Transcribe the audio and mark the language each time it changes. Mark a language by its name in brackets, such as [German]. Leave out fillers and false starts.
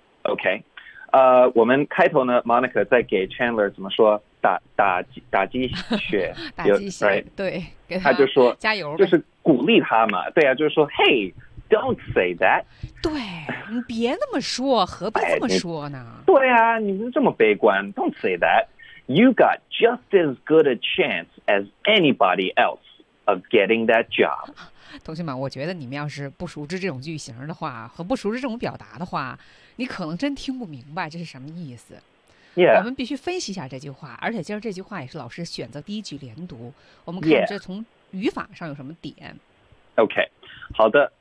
[Chinese] OK， 我们开头呢 ，Monica 在给 Chandler 怎么说？打鸡血，打鸡血， [English] right? [Chinese] 对，给他就说加油，就是鼓励他嘛。对啊，就是说 ， [English] Hey， don't say that。 [Chinese] 对，你别那么说，何必这么说呢？哎、对啊，你们这么悲观 ， [English] don't say that。 You got just as good a chance as anybody else of getting that job. [Chinese] 同学们，我觉得你们要是不熟知这种句型的话和不熟知这种表达的话，你可能真听不明白这是什么意思。 [English] Yeah. [Chinese] 我们必须分析一下这句话，而且今儿这句话也是老师选择第一句连读。我们看这从语法上有什么点。 [English] Yeah. OK， [Chinese] 好的。